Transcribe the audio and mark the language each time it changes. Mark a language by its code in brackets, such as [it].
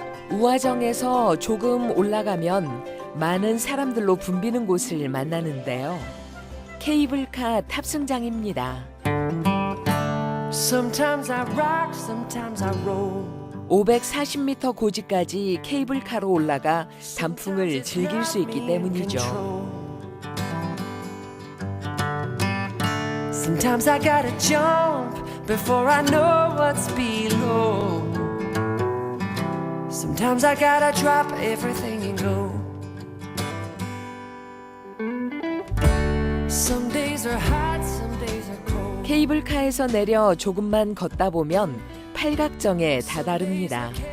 [ko] 우화정에서 조금 올라가면 많은 사람들로 붐비는 곳을 만나는데요. 케이블카 탑승장입니다. 540m 고지까지 케이블카로 올라가 단풍을 즐길 수 있기 때문이죠. [en] Sometimes I gotta jump before I know what's below. Sometimes I gotta drop everything and go. Some days are hot, some days are cold. [ko] 케이블카에서 내려 조금만 걷다 보면 팔각정에 다다릅니다.